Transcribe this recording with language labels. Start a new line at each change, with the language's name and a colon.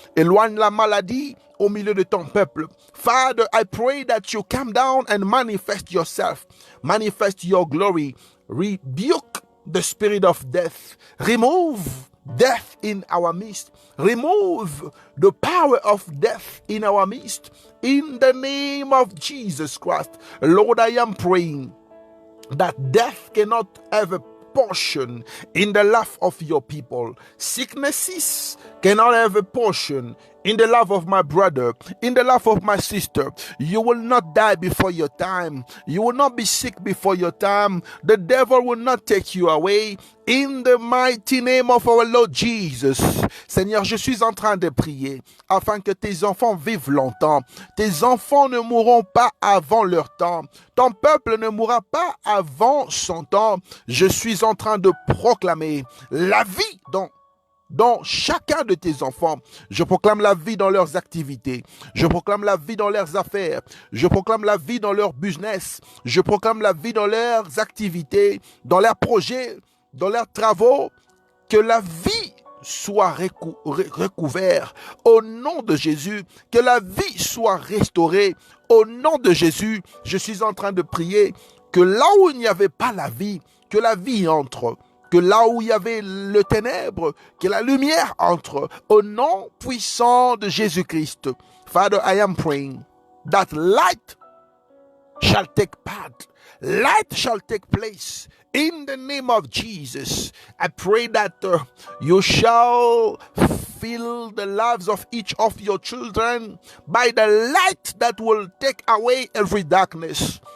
French: Éloigne la maladie au milieu de ton peuple.
English: Father, I pray that you come down and manifest yourself. Manifest your glory. Rebuke the spirit of death. Remove death in our midst. Remove the power of death in our midst. In the name of Jesus Christ. Lord, I am praying that death cannot have a portion in the life of your people. Sicknesses cannot have a portion in the life of my brother, in the life of my sister. You will not die before your time. You will not be sick before your time. The devil will not take you away. In the mighty name of our Lord Jesus.
French: Seigneur, je suis en train de prier afin que tes enfants vivent longtemps. Tes enfants ne mourront pas avant leur temps. Ton peuple ne mourra pas avant son temps. Je suis en train de proclamer la vie dans chacun de tes enfants. Je proclame la vie dans leurs activités. Je proclame la vie dans leurs affaires. Je proclame la vie dans leur business. Je proclame la vie dans leurs activités, dans leurs projets, dans leurs travaux. Que la vie soit recouverte au nom de Jésus. Que la vie soit restaurée au nom de Jésus. Je suis en train de prier que là où il n'y avait pas la vie, que la vie entre. Que là où il y avait le ténèbre, que la lumière entre au nom puissant de Jésus-Christ.
English: Father, I am praying that light shall take part. Light shall take place in the name of Jesus. I pray that you shall fill the lives of each of your children by the light that will take away every darkness.